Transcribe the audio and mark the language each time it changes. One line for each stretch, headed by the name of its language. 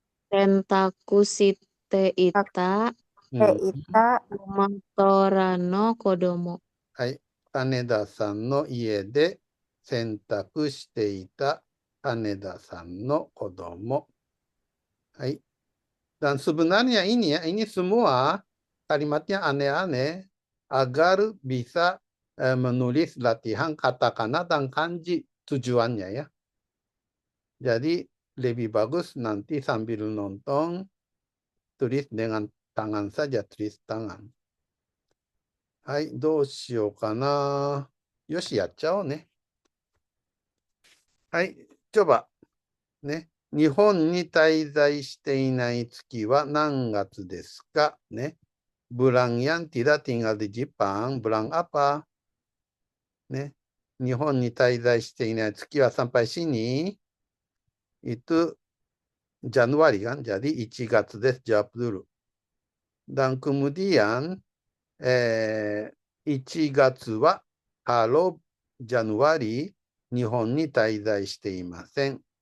Japanese: 洗濯していたマトラの子供。はい。金田さんの家で洗濯していた金田さんの子供。はい。
Indonesian: Dan sebenarnya ini ya, ini semua kalimatnya aneh-aneh agar bisa menulis latihan katakana dan kanji tujuannya ya. Jadi lebih bagus nanti sambil nonton tulis dengan tangan saja, tulis tangan.
Japanese: Hai, どうしようかな。よし、やっちゃおうね。はい、
Indonesian: coba。
Japanese: ね。日本に滞在していない月は何月ですかね。
Indonesian: bulan yang tidak tinggal di Jepang, bulan apa?
Japanese: ね。日本に滞在していない月は
Indonesian: sampai sini itu Januari kan, jadi
Japanese: 1月です。
Indonesian: jawab dulu. Dan kemudian
Japanese: 1月は
Indonesian: kalau Januari
Japanese: 日本に滞在していません。